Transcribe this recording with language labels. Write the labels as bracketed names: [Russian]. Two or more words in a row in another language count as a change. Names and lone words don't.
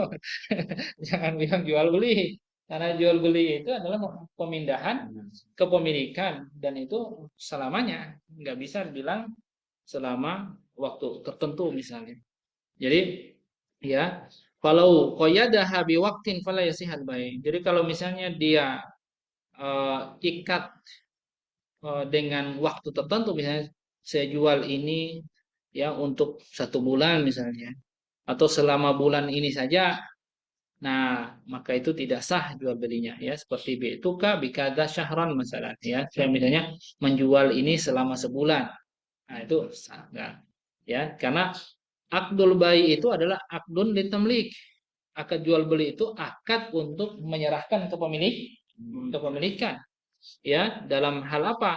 [Indonesian] Jangan bilang jual beli. Karena jual beli itu adalah pemindahan kepemilikan dan itu selamanya. Nggak bisa bilang selama waktu tertentu misalnya. Jadi ya, kalau [Arabic] قيدها بوقت فلا يصح البيع'. [Indonesian] Jadi kalau misalnya dia ikat dengan waktu tertentu, misalnya saya jual ini ya untuk 1 bulan misalnya, atau selama bulan ini saja, nah maka itu tidak sah jual belinya ya, seperti [Arabic] بعتك بكذا شهرا [Indonesian] masalah ya, saya misalnya menjual ini selama sebulan, nah itu sah enggak ya, karena [Arabic] عقد البيع [Indonesian] itu adalah [Arabic] عقد للتمليك, [Indonesian] akad jual beli itu akad untuk menyerahkan kepemilikan ya, dalam hal apa?